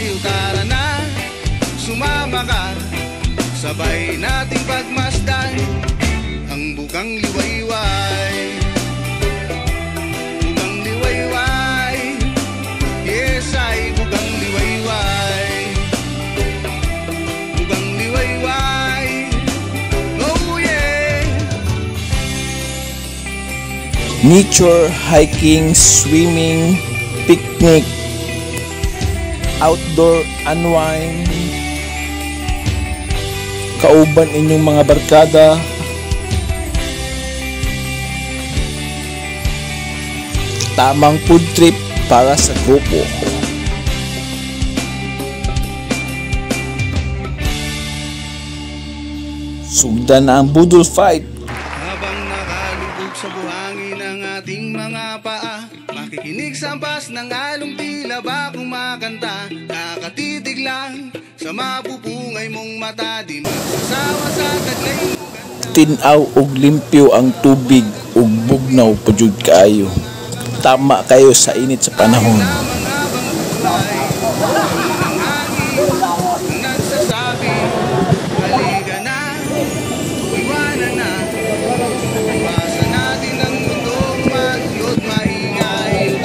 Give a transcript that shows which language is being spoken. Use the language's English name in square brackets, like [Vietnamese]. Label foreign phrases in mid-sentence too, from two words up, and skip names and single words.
[Filipino] Tara na, sumama ka, sabay nating pagmasdan ang bukang liwayway. Bukang liwayway, yes ay bukang liwayway. Bukang liwayway, [English] oh yeah. Nature, hiking, swimming, picnic, outdoor unwind, [Cebuano] kauban inyong mga barkada, tamang [English] food trip [Cebuano] para sa grupo. Sugdan na ang budol fight. [Filipino] Habang nakalubog sa buhangin ang ating mga paa, makikinig sa ampas ng along tila ba kumakanta. Nakatitig lang sa mapupungay mong mata, di magsasawa sa taglay mong ganda. [Cebuano] Tinaw og limpyo ang tubig ug bugnaw pa jud kaayo. Tama kayo sa init sa panahon. [Filipino] Lamang habang buhay, ang hangin ang nagsasabi, halika na, iwanan na. Iwasan natin ang mundong magulot maingay.